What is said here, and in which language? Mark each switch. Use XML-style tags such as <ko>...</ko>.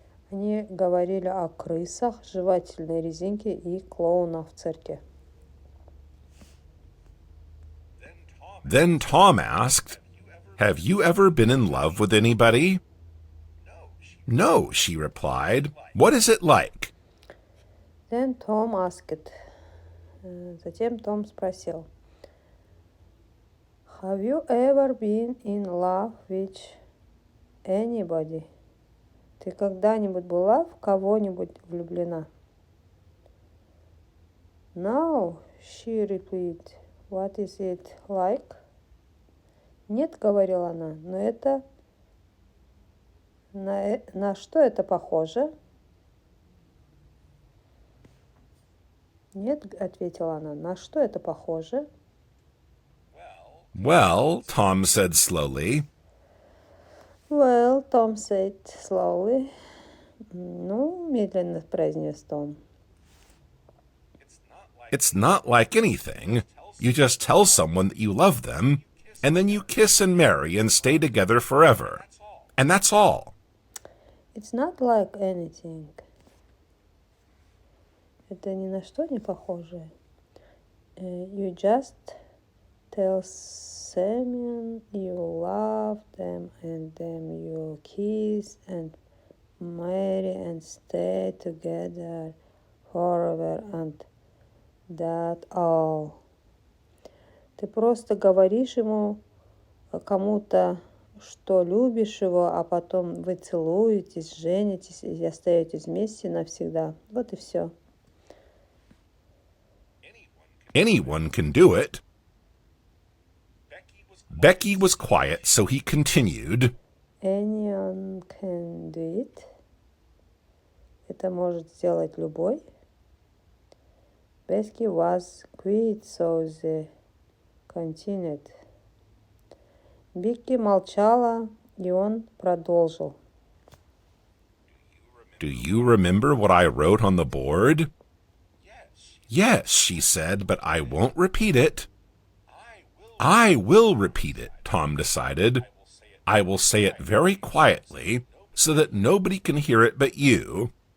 <ru>Они говорили о крысах, жевательной резинке и клоунах в цирке.</ru> <en>Then Tom asked, "Have you ever been in love with anybody?" "No," she replied. "What is it like?" Then Tom asked.</en> <ru>Затем Том спросил.</ru> <en>Have you ever been in love with anybody?</en> <ru>Ты когда-нибудь была в кого-нибудь влюблена?</ru> <en>No, she replied. What is it like?</en> <ru>Нет, говорила она, но это... На что это похоже? Нет, ответила она, на что это похоже?</ru> <en>Well, Tom said slowly, Well, Tom said slowly.</en> <ru>Ну, медленно произнес Том.</ru> <en>it's not like anything. You just tell someone that you love them, and then you kiss and marry and stay together forever. And that's all. It's not like anything.</en> <ru>Это ни на что не похоже.</ru> <en>You just tell someone you love them, and then you kiss and marry and stay together forever, and that all.</en> <ru>Ты просто говоришь ему, кому-то, что любишь его, а потом вы целуетесь, женитесь и остаетесь вместе навсегда. Вот и все.</ru> <en>Anyone can do it. Becky was quiet, so he continued. Anyone can do it.</en> <ru>Это может сделать любой.</ru> <en>Becky was quiet, so they continued.</en> <ru>Бекки молчала, и он продолжил.</ru> <en>Do you remember what I wrote on the board? Yes, she said, but I won't repeat it. I will repeat it, Tom decided. I will say it very quietly so that nobody can hear it but you.</en>